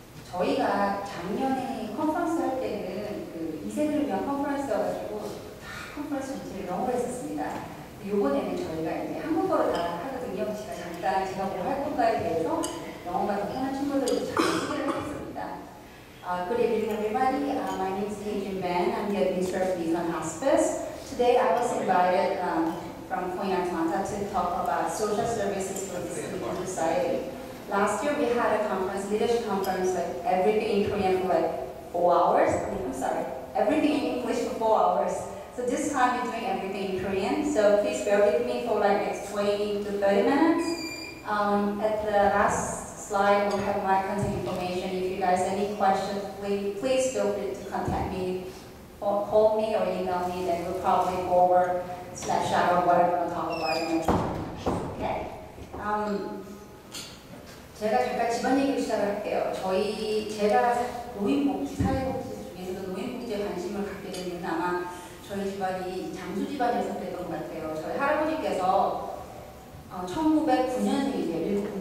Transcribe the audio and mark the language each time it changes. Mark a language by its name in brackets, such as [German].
[Korean] 저희가 작년에 컨퍼런스 할 때는 그 이세들을 위한 컨퍼런스여가지고 다 컨퍼런스 전체를 영어로 했었습니다. 이번에는 저희가 이제 한국어로 다 하거든요. 제가 잠깐 제가 뭐 할 건가에 대해서 영어가 더 편한 친구들도 잠깐 소개를 하겠습니다. [English] Good evening, everybody. My name is Hye-Jin Ben. I'm the administrator of Misan Hospice. Today, I was invited from Queen Atlanta to talk about social services for the Sleeping Society. Last year, we had a conference, leadership conference, like everything in Korean for like 4 hours. Everything in English for 4 hours. So this time, we're doing everything in Korean. So please bear with me for like next 20 to 30 minutes. At the last slide, we'll have my contact information. If you guys have any questions, please feel free to contact me, or call me or email me. Then we'll probably go over snapshot or whatever we'll talk about next time. Okay. [Korean] 제가 잠깐 집안 얘기를 시작을 할게요. 제가 노인복지, 사회복지 중에서도 노인복지에 관심을 갖게 된 이유는 아마 저희 집안이 장수 집안이어서 그랬던 것 같아요. 저희 할아버지께서 1909년생이세요.